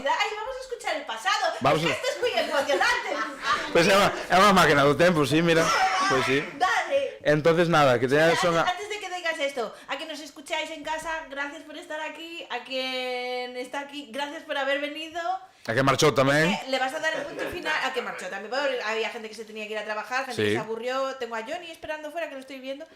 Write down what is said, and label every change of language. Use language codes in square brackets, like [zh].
[es] Ay, vamos a escuchar el pasado. Vamos Esto es muy emocionante. [gl] Pois é unha máquina do tempo, sí, mira. Pois sí. [es] Dale. [gl] Entonces nada, que teñades [es] Antes de que digas esto, a que nos escucháis en casa, gracias por estar aquí. A quien está aquí, gracias por haber venido. [gl] A que marchou tamén. [es] Le vas a dar el punto final. A que marchó también. Había gente que se tenía que ir a trabajar, gente que se aburrió. Tengo a Johnny esperando fuera, que lo estoy viendo.